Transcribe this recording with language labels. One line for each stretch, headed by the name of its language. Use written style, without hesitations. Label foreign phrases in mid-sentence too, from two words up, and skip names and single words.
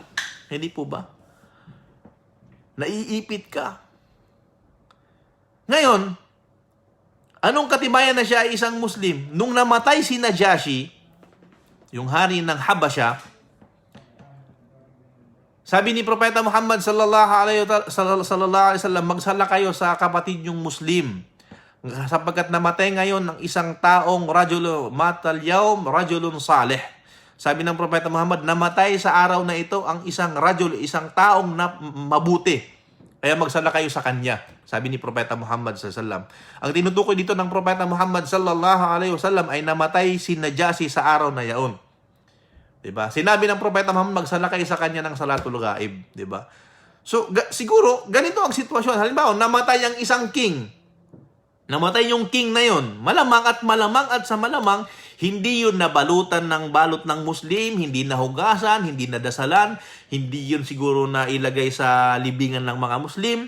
Filipino: Hindi po ba? Naiipit ka. Ngayon, anong katibayan na siya ay isang Muslim? Nung namatay si Najashi, yung hari ng Habasha, sabi ni Propeta Muhammad
Arabic: sallallahu alaihi wasallam,
Filipino: magsala kayo sa kapatid yung Muslim. Sapagkat namatay ngayon ng isang taong
Arabic: matal yawm rajulun salih.
Filipino: Sabi ng Propeta Muhammad, namatay sa araw na ito ang isang isang taong mabuti. Kaya magsala kayo sa kanya. Sabi ni Propeta Muhammad
Arabic: sallallahu alaihi wasallam.
Filipino: Ang tinutukoy dito ng Propeta Muhammad
Arabic: sallallahu alaihi wasallam
Filipino: ay namatay si Najashi sa araw na yaon. Diba? Sinabi ng Propeta Muhammad, magsala kayo sa kanya ng
Arabic: salatul ghaib.
Filipino: Diba? So, siguro, ganito ang sitwasyon. Halimbawa, namatay ang isang king. Namatay yung king na yon. Malamang at sa malamang, hindi yun nabalutan ng balot ng Muslim, hindi nahugasan, hindi nadasalan, hindi yun siguro na ilagay sa libingan ng mga Muslim.